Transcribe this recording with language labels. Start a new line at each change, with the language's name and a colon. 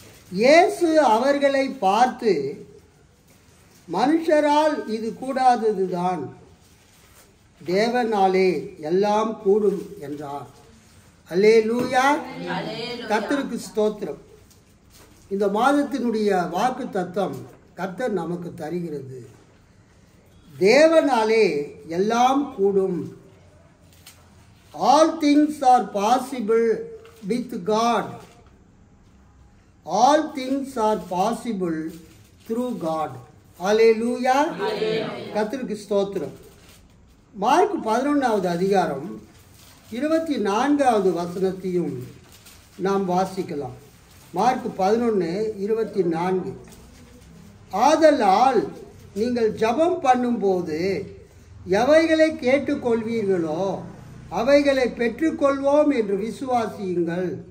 Tamil: இயேசு அவர்களை பார்த்து, மனுஷரால் இது கூடாததுதான், தேவனாலே எல்லாம் கூடும் என்றார். அல்லேலூயா, கர்த்தருக்கு ஸ்தோத்திரம். இந்த மாதத்தினுடைய வாக்கு தத்தம் கர்த்தர் நமக்கு தருகிறது. தேவனாலே எல்லாம் கூடும்.
English: All things are possible with God. All things are possible through God.
Tamil: அல்லேலூயா, கர்த்தருக்கு ஸ்தோத்திரம். மார்க் 11வது அதிகாரம் 24வது வசனத்தையும் நாம் வாசிக்கலாம். மார்க் 11:24. ஆதலால் நீங்கள் ஜெபம் பண்ணும்போது எவைகளை கேட்டுக்கொள்வீர்களோ அவைகளை பெற்றுக்கொள்வோம் என்று விசுவாசியுங்கள்.